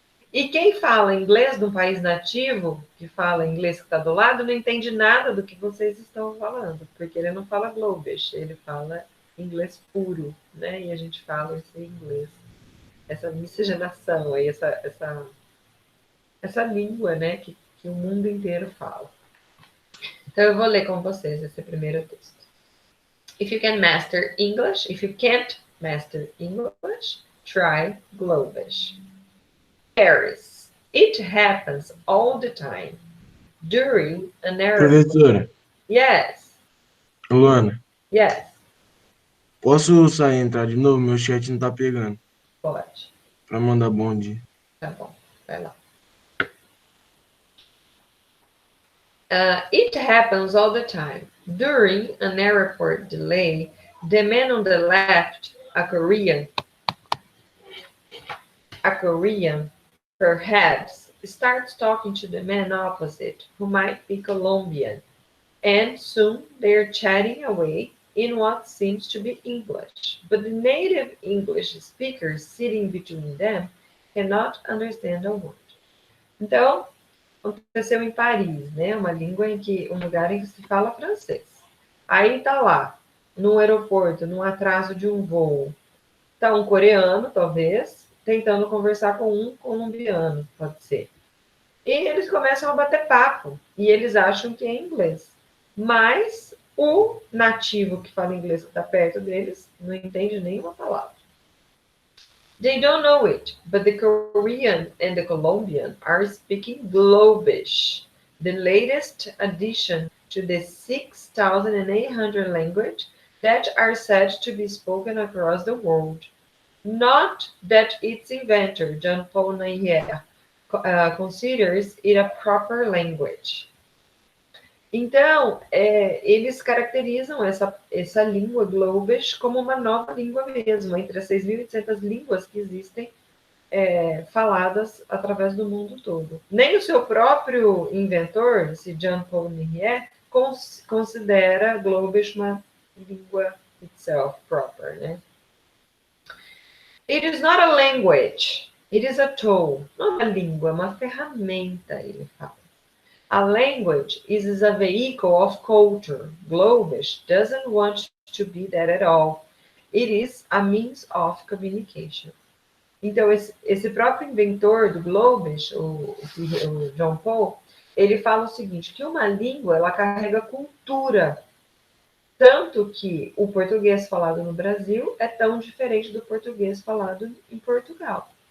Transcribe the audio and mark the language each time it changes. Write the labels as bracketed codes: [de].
[pt] E quem fala inglês do país nativo, que fala inglês que está do lado, não entende nada do que vocês estão falando, porque ele não fala Globish, ele fala inglês puro, né? E a gente fala esse inglês, essa miscigenação aí, essa língua, né, que o mundo inteiro fala. Então eu vou ler com vocês esse primeiro texto. [en] If you can master English, if you can't master English, try Globish. Paris. It happens all the time. During an airport. [pt] Professora, [en] Yes, Luana, yes, [pt] posso sair e entrar de novo? Meu chat não tá pegando. pode. Pra mandar bom dia. Tá bom, vai lá. [en] It happens all the time. During an airport delay, the man on the left, a Korean, perhaps, starts talking to the man opposite, who might be Colombian, and soon they're chatting away in what seems to be English. But the native English speaker sitting between them cannot understand a word. [pt] Então, aconteceu em Paris, né? Um lugar em que se fala francês. Aí tá lá, no aeroporto, num atraso de um voo, tá um coreano, talvez, tentando conversar com um colombiano, pode ser. E eles começam a bater papo, e eles acham que é inglês. Mas o nativo que fala inglês que está perto deles não entende nenhuma palavra. [en] They don't know it, but the Korean and the Colombian are speaking Globish, the latest addition to the 6,800 languages that are said to be spoken across the world. Not that its inventor, John Paul Nair, considers it a proper language. [pt] Então, eles caracterizam essa língua Globish como uma nova língua mesmo, entre as 6.800 línguas que existem faladas através do mundo todo. Nem o seu próprio inventor, esse Jean Paul Nair, considera Globish uma língua [en] itself proper, [pt] né? [en] It is not a language, it is a tool. [pt] Não é uma língua, é uma ferramenta, ele fala. [en] A language is a vehicle of culture. Globish doesn't want to be that at all. It is a means of communication. [pt] Então, esse próprio inventor do Globish, o John Paul, ele fala o seguinte, que uma língua, ela carrega cultura. Tanto que o português falado no Brasil é tão diferente do português falado em Portugal.